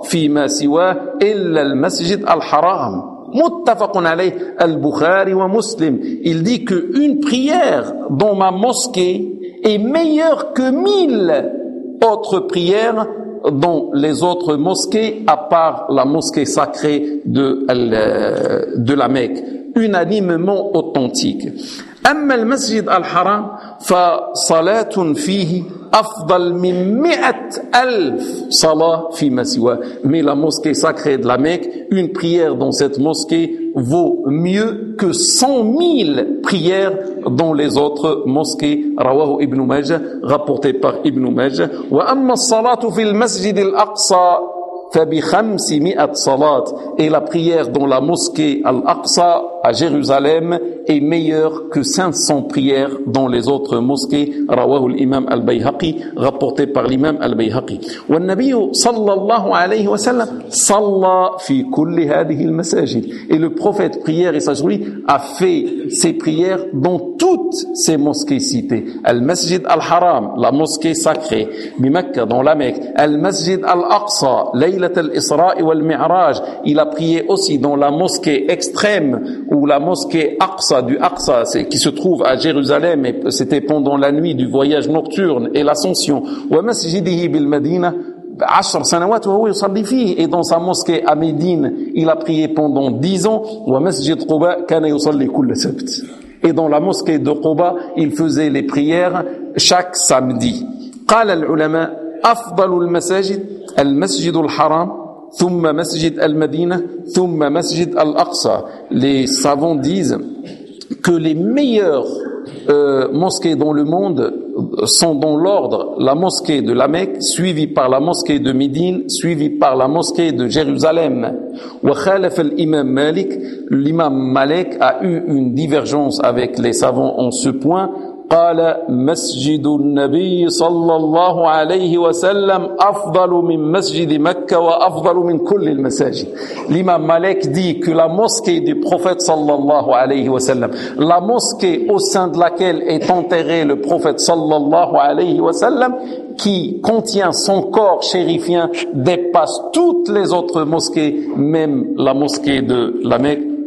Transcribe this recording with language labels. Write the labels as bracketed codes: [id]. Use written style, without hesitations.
[ar] فيما سواه إلا المسجد الحرام. متفق عليه البخاري ومسلم. [fr] Il dit que une prière dans ma mosquée est meilleure que mille autres prières dans les autres mosquées à part la mosquée sacrée de la Mecque. Unanimement authentique. [ar] أما المسجد الحرام فصلاة فيه أفضل من 100,000 صلاة فيما سواه. [fr] Mais la mosquée sacrée de la Mecque, une prière dans cette mosquée vaut mieux que 100,000 prières dans les autres mosquées. [ar] رواه ابن ماجه, [fr] rapporté par [ar] ابن ماجه. وأما الصلاة في المسجد الأقصى فبخمسمائة صلاة. [fr] Et la prière dans la mosquée Al-Aqsa à Jérusalem est meilleure que 500 prières dans les autres mosquées. [ar] رواه الإمام البيهقي, [fr] rapporté par l'imam [ar] البيهقي. والنبي صلى الله عليه وسلم صلى في كل هذه المساجد. [fr] Et le prophète prière et sa journée a fait ses prières dans toutes ces mosquées citées. Al-Masjid Al-Haram, la mosquée sacrée, Bimakka, dans la Mecque. [ar] Al-Masjid Al-Aqsa, ليلة الإسراء والمعراج. [fr] Il a prié aussi dans la mosquée extrême ou la mosquée Aqsa, du Aqsa, qui se trouve à Jérusalem, et c'était pendant la nuit du voyage nocturne et l'ascension. [ar] ومسجده بالمدينة عشر سنوات وهو يصلي فيه. [fr] Et dans sa mosquée à Médine, il a prié pendant 10 ans. [ar] ومسجد قباء كان يصلي كل سبت. [fr] Et dans la mosquée de Quba, il faisait les prières chaque samedi. [ar] قال العلماء أفضل المساجد المسجد الحرام ثم مسجد المدينة ثم مسجد الأقصى. [fr] Les savants disent que les meilleures mosquées dans le monde sont dans l'ordre la mosquée de la Mecque suivie par la mosquée de Médine suivie par la mosquée de Jérusalem. [ar] وخالف الإمام مالك, [fr] l'imam Malik a eu une divergence avec les savants en ce point. [ar] قال مسجد النبي صلى الله عليه وسلم أفضل من مسجد مكة وأفضل من كل المساجد. [fr] L'imam Malik dit que la mosquée du prophète صلى الله عليه وسلم, la mosquée au sein de laquelle est enterré le prophète صلى الله عليه وسلم, qui contient son corps chérifien, dépasse toutes les autres mosquées, même la mosquée de la Mecque.